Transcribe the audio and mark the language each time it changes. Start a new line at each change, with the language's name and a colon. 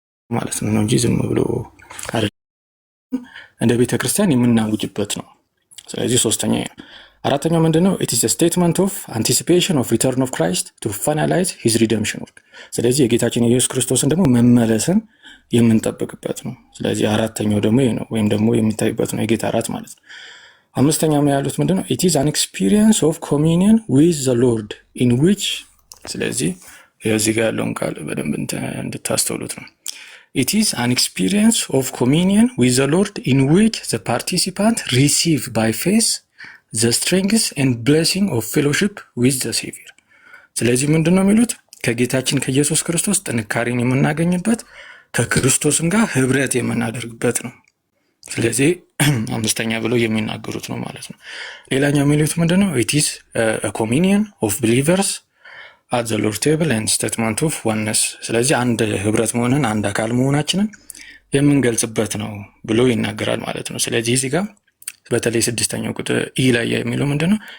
Amharic: ማለት ነው እንጂ ዝም ብሎ አይደለም። እንደ ቤተ ክርስቲያን የምናውጅበት ነው። ስለዚህ ሶስተኛ ነው። አራተኛው ምንድነው?
English: it is a statement of anticipation of return of Christ to finalize his redemption work።
Amharic: ስለዚህ የጌታችን የኢየሱስ ክርስቶስን ደግሞ መመለስን የምንጠብቅበት ነው። ስለዚህ አራተኛው ደግሞ ይሄ ነው፣ ወይም ደግሞ የሚታይበት ነው የጌታ እራት ማለት ነው። አምስተኛው ነው ያሉት ምንድነው?
English: it is an experience of communion with the Lord in which።
Amharic: ስለዚህ እዚህ ጋር ያለውን ቃል በደንብ እንድታስተውሉት ነው።
English: It is an experience of communion with the Lord in which the participant receive by faith the strength and blessing of fellowship with the Savior።
Amharic: ስለዚህ ምንድነው የሚሉት? ከጌታችን ከኢየሱስ ክርስቶስ ጥንካሬን የምናገኝበት ከክርስቶስም ጋር ህብረት የምናደርግበት ነው። ስለዚህ አምስተኛ ብለው የሚናገሩት ነው ማለት ነው። ሌላኛው የሚሉት ምንድነው?
English: It is a communion of believers at the Lord's table and statement of oneness።
Amharic: ስለዚህ አንድ ህብረት መሆንን አንድ አካል መሆናችንን የምንገልጽበት ነው ብሎ ይናገራል ማለት ነው። ስለዚህ እዚህ ጋር በተለይ 6ኛው ቁጥር ኢ ላይ የሚለው ምንድነው?